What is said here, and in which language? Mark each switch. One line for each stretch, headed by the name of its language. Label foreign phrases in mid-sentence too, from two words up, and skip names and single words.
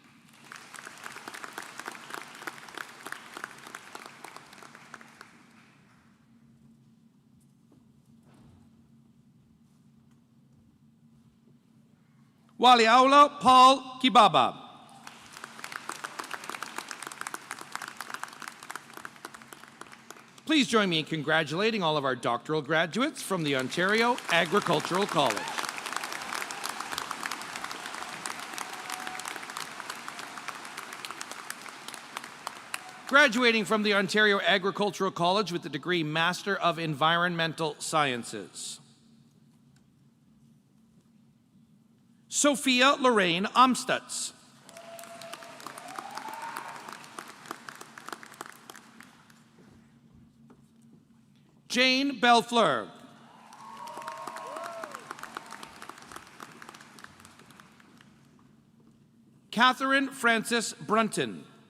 English: Waliaula Paul Kibaba. Please join me in congratulating all of our doctoral graduates from the Ontario Agricultural College. Graduating from the Ontario Agricultural College with the degree Master of Environmental Sciences. Sophia Lorraine Amstutz. Jane Bellefleur. Catherine Frances Brunton.